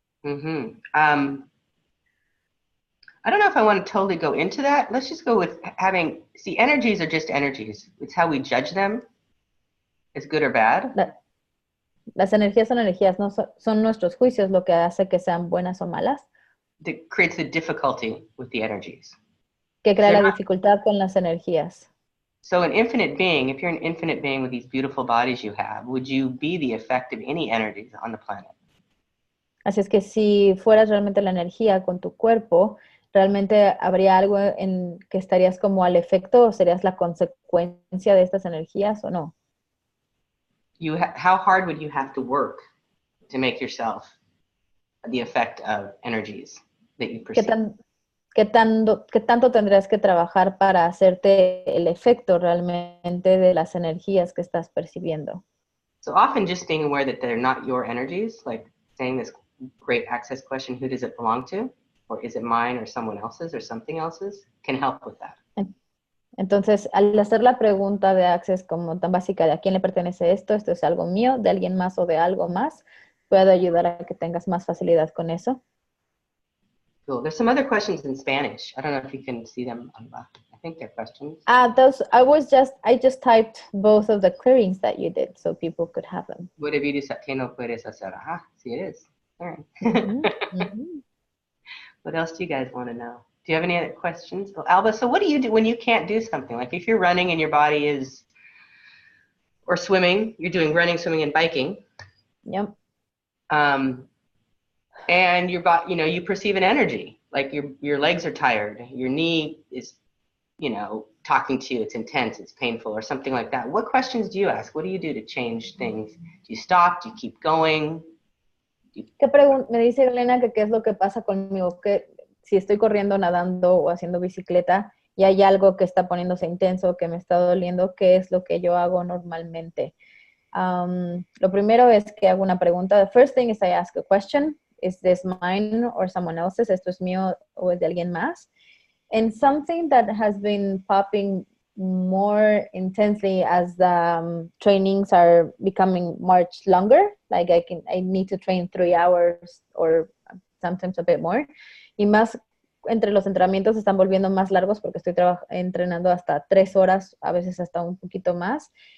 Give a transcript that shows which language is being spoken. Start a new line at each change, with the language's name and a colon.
English: Mm-hmm. I don't know if I want to totally go into that. Let's just go with having, see, energies are just energies. It's how we judge them as good or bad.
Spanish: Las energías son energías, no son nuestros juicios lo que hace que sean buenas o malas.
English: That creates the difficulty with the energies.
Spanish: Que crea la dificultad con las energías.
English: So an infinite being, if you're an infinite being with these beautiful bodies you have, would you be the effect of any energies on the planet?
Spanish: Así es que si fueras realmente la energía con tu cuerpo, ¿realmente habría algo en que estarías como al efecto o serías la consecuencia de estas energías o no?
English: How hard would you have to work to make yourself the effect of energies that you perceive?
Spanish: ¿Qué tanto tendrías que trabajar para hacerte el efecto realmente de las energías que estás percibiendo?
English: So often just being aware that they're not your energies, like saying this great access question, who does it belong to? Or is it mine or someone else's or something else's, can help with that.
Spanish: Entonces, al hacer la pregunta de Access como tan básica de a quién le pertenece esto es algo mío, de alguien más o de algo más, puedo ayudar a que tengas más facilidad con eso.
English: Cool. There's some other questions in Spanish. I don't know if you can see them. I think they're questions. I just typed both of the clearings that you did so people could have them. What have you decided
Spanish: que no puedes hacer?
English: Ah, see, it is. All right. What else do you guys want to know? Do you have any other questions? Well, Alba, so what do you do when you can't do something? Like if you're running and your body is, or swimming, you're doing running, swimming, and biking. Yep. And your body, you perceive an energy, like your legs are tired, your knee is, talking to you, it's intense, it's painful, or something like that. What questions do you ask? What do you do to change things? Do you stop? Do you keep going?
Spanish: Me dice Elena que qué es lo que pasa conmigo, que si estoy corriendo, nadando o haciendo bicicleta y hay algo que está poniéndose intenso, que me está doliendo, ¿qué es lo que yo hago normalmente? Lo primero es que hago una pregunta.
English: The first thing is I ask a question. Is this mine or someone else's?
Spanish: ¿Esto es mío o es de alguien más?
English: And something that has been popping more intensely as the trainings are becoming much longer, like I need to train 3 hours or sometimes a bit more.
Spanish: Y más entre los entrenamientos están volviendo más largos porque estoy entrenando hasta 3 horas, a veces hasta un poquito más.